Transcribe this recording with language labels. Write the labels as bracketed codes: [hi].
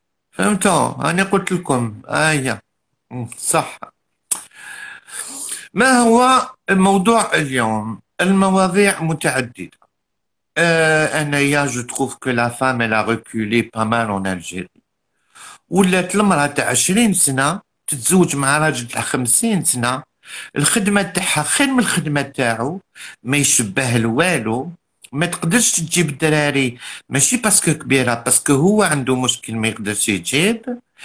[ar] فهمتوا؟ انا قلت لكم هي صح. ما هو الموضوع اليوم؟ المواضيع متعددة. أنايا [fr] جو تروف كو لا فام elle a reculé pas mal en Algérie. [ar] ولات المرأة تاع 20 سنة تتزوج مع راجل تاع 50 سنة، الخدمة تاعها خير من الخدمة تاعو، ما يشبه لوالو، ما تقدرش تجيب الدراري. ماشي باسكو كبيرة، باسكو هو عنده مشكل ما يقدرش يجيب.